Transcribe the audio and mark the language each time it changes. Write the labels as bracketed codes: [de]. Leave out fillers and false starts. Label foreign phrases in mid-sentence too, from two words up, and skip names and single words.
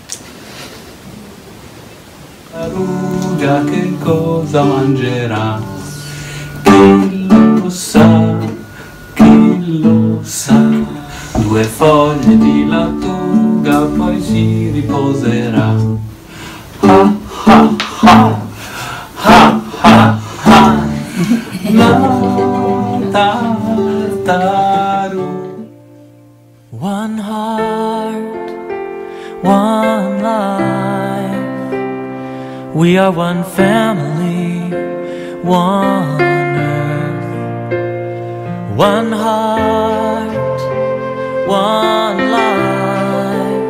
[it] Ruga che cosa mangerà? Chi lo sa, chi lo sa. 2 foglie di lattuga poi si riposerà. Ha ha ha, ha ha ha. Tartaru. [en] One heart, one life. We are one family, one earth. One heart, one life.